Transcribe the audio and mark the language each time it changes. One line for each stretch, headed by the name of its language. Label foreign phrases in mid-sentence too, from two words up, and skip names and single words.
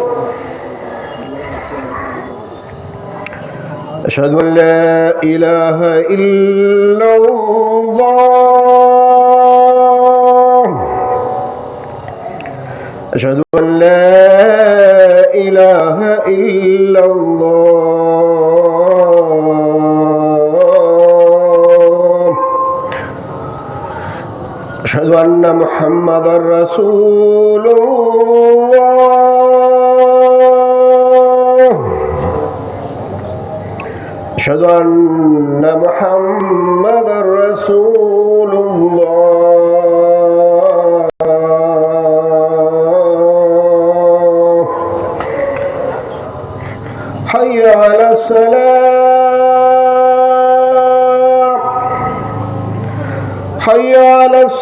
Arabic: أشهد أن لا إله إلا الله، أشهد أن لا إله إلا الله، أشهد أن محمدا ரசூலுல்லாஹ், أشهد أن محمدا رسول الله حي على الصلاة حي على